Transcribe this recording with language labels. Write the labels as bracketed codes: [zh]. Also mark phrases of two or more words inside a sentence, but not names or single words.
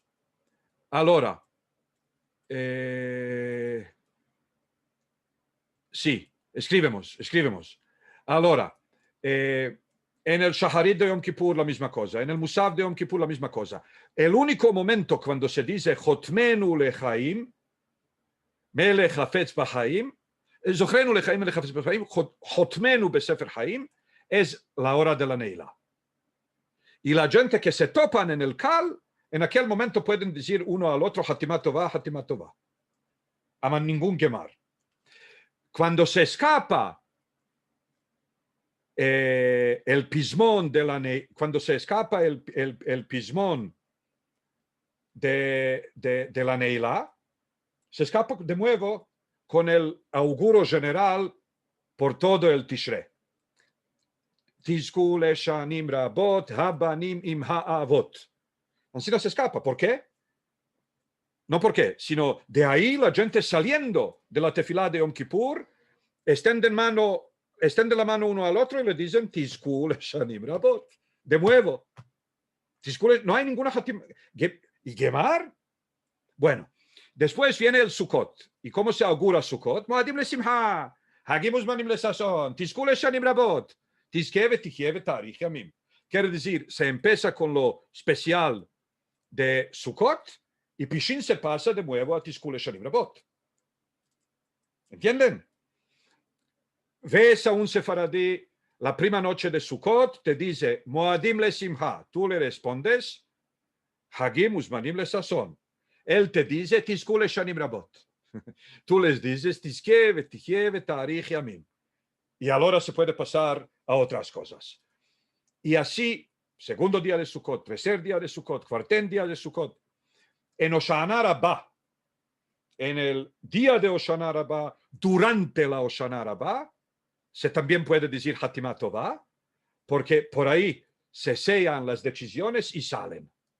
[es] Ahora, sí, escribimos. Ahora, en el Shaharit de Yom Kippur la misma cosa, en el Musaf de Yom Kippur la misma cosa. El único momento cuando se dice [he] חתמנו לחיים מלך חפץ בחיים זכרנו לחיים מלך חפץ בחיים חתמנו בספר חיים, [es] es la hora de la Neila. Y la gente que se topan en el Kal, en aquel momento pueden decir uno al otro [he] חתימה טובה, חתימה טובה. [es] Aman ningún Gemar. Cuando se escapa el pismón de la cuando se escapa el pismón de la Neila, se escapa de nuevo con el auguro general por todo el Tishrei. [he] תזכו לשנים רבות הבנים עם האבות. [es] Así no se escapa. ¿Por qué? No por qué, sino de ahí la gente saliendo de la tefilá de Yom Kippur extienden la mano uno al otro y le dicen [he] תזכו לשנים רבות. [es] De nuevo. No hay ninguna Hatimah. ¿Y Gemar? Bueno, después viene el Sukkot. ¿Y cómo se augura Sukkot? [he] מועדים לשמחה, חגים וזמנים לששון, תזכו לשנים רבות, תזכה ותחיה ותאריך ימים. [es] Quiere decir, se empieza con lo especial de Sukkot y Pishin se pasa de nuevo a [he] תזכו לשנים רבות. [es] ¿Entienden? ves a un sefaradí la prima noche de Sukkot, te dice, [he] מועדים לשמחה. [es] Tú le respondes, [he] חגים וזמנים לששון. [es] Él te dice, [he] תזכו לשנים רבות. [es] Tú les dices, [he] תזכה ותחיה ותאריך ימים. [es] Y ahora se puede pasar a otras cosas. Y así, segundo día de Sukkot, tercer día de Sukkot, cuarto día de Sukkot, en Hoshana Rabbah, en el día de Hoshana Rabbah, durante la Hoshana Rabbah, se también puede decir [he] חתימה טובה, [es] porque por ahí se sellan las decisiones y salen.